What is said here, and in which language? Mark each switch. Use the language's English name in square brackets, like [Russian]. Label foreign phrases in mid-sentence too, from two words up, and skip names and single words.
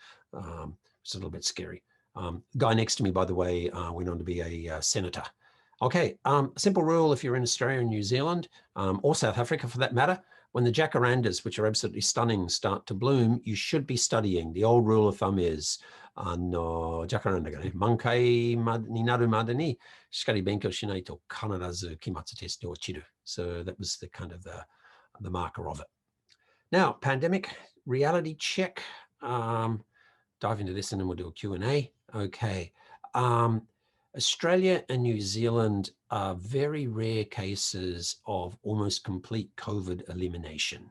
[English] It's a little bit scary. Guy next to me, by the way, went on to be a senator. Okay, simple rule if you're in Australia and New Zealand, or South Africa for that matter, when the jacarandas, which are absolutely stunning, start to bloom, you should be studying. The old rule of thumb is, [Japanese] の、ジャカランダがね、満開になるまでにしかり勉強しないと必ず期末テスに落ちる. [English] So that was the kind of the marker of it. Now, pandemic reality check. Dive into this and then we'll do a Q&A. Okay. Australia and New Zealand are very rare cases of almost complete COVID elimination.